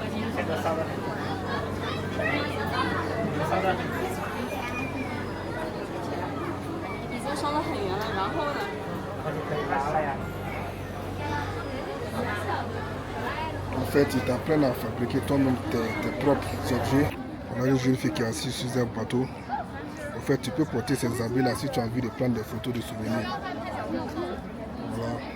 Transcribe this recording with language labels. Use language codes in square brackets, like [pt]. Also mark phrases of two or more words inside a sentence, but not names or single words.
[zh] 这个烧的很烧的很已经烧得很圆了，然后呢？它就可以拿了呀。 [fr] En fait, ils t'apprennent à fabriquer toi-même tes propres objets. On a une jeune fille qui est assise sur un bateau. En fait, tu peux porter ces habits-là si tu as envie de prendre des photos de souvenirs. Voilà.